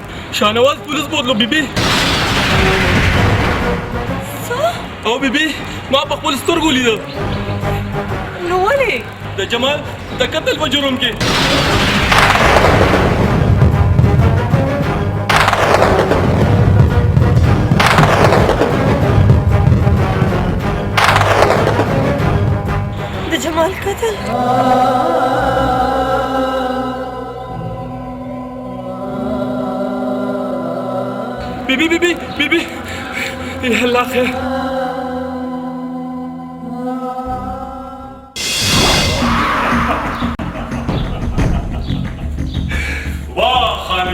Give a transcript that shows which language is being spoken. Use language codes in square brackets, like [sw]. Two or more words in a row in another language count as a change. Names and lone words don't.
[ur] شاہنواز پولیس بول لو بی بی او بی بی [ps] ما په خپل سترګو لیدل نو ولې د جمال د قتل په جرم کې د جمال قتل [ur] بی بی بی بی بی بی یا اللہ خیر واہ خان